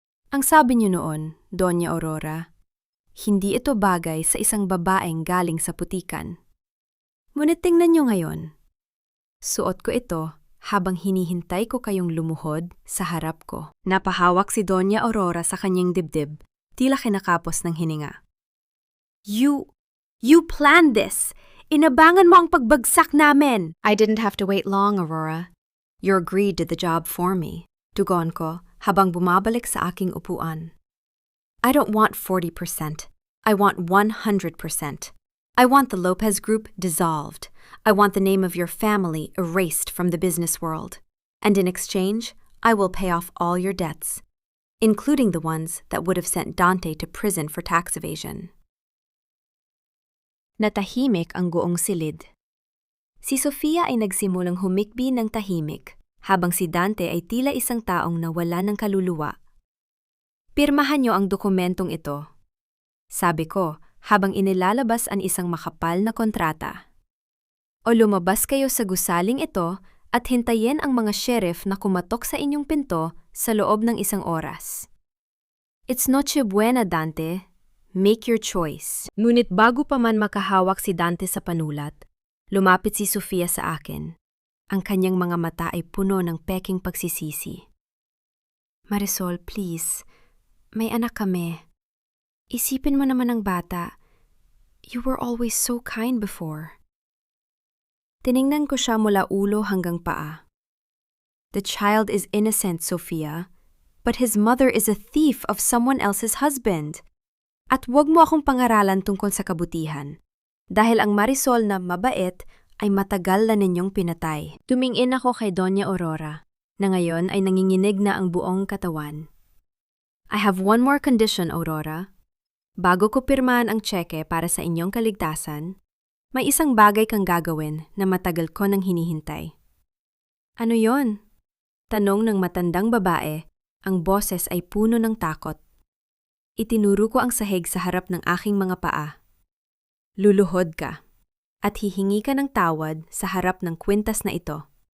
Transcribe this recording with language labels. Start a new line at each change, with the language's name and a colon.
Filipino: Ang sabi niyo noon, Doña Aurora, hindi ito bagay sa isang babaeng galing sa putikan. Ngunit tingnan niyo ngayon, Suot ko ito habang hinihintay ko kayong lumuhod sa harap ko. Napahawak si Doña Aurora sa kanyang dibdib, tila kinakapos ng hininga.
English: You planned this!
Filipino: Inabangan mo ang pagbagsak namin!
English: I didn't have to wait long, Aurora. You agreed to the job for me.
Filipino: Tugon ko habang bumabalik sa aking upuan.
English: I don't want 40%. I want 100%. I want the Lopez Group dissolved. I want the name of your family erased from the business world. And in exchange, I will pay off all your debts, including the ones that would have sent Dante to prison for tax evasion.
Filipino: Natahimik ang goong silid. Si Sofia ay nagsimulang humikbi ng tahimik, habang si Dante ay tila isang taong nawala ng kaluluwa. Pirmahan niyo ang dokumentong ito. Sabi ko, habang inilalabas ang isang makapal na kontrata. O lumabas kayo sa gusaling ito at hintayin ang mga sheriff na kumatok sa inyong pinto sa loob ng 1 oras.
English: It's Noche Buena, Dante. Make your choice.
Filipino: Ngunit bago pa man makahawak si Dante sa panulat, lumapit si Sofia sa akin. Ang kanyang mga mata ay puno ng peking pagsisisi. Marisol, please. May anak kami. Isipin mo naman ang bata.
English: You were always so kind before.
Filipino: Tiningnan ko siya mula ulo hanggang paa.
English: The child is innocent, Sofia, but his mother is a thief of someone else's husband.
Filipino: At huwag mo akong pangaralan tungkol sa kabutihan, dahil ang Marisol na mabait ay matagal na ninyong pinatay. Tumingin ako kay Doña Aurora, na ngayon ay nanginginig na ang buong katawan.
English: I have one more condition, Aurora.
Filipino: Bago ko pirmahan ang tseke para sa inyong kaligtasan, may isang bagay kang gagawin na matagal ko nang hinihintay. Ano yon? Tanong ng matandang babae, ang boses ay puno ng takot. Itinuro ko ang sahig sa harap ng aking mga paa. Luluhod ka at hihingi ka ng tawad sa harap ng kwintas na ito.